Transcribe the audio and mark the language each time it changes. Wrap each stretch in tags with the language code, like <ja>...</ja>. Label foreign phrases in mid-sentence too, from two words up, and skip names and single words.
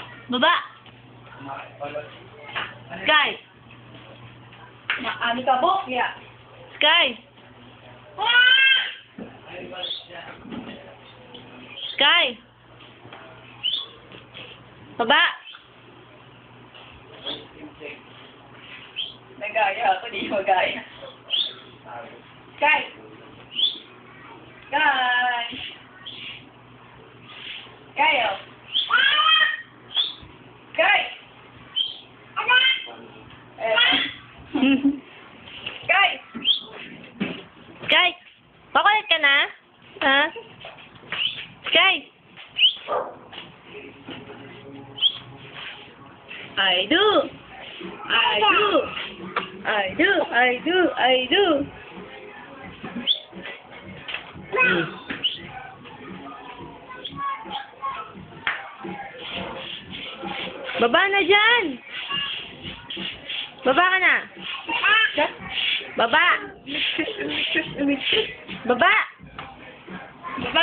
<tl>Baba. Sky. Ano ka, Bok? Yeah. Sky. Sky. Baba. Nagaya ako, di magaya.</tl> <en>Guys! Guys!</en> <tl>Kayo! Guys! Guys! Sky. Pakulit ka na? Ha?</tl> <en>Sky. I do. I do. I do. I do. I do.</en> <tl>Baba na dyan. Baba ka na. Baba. Baba. Baba.</tl>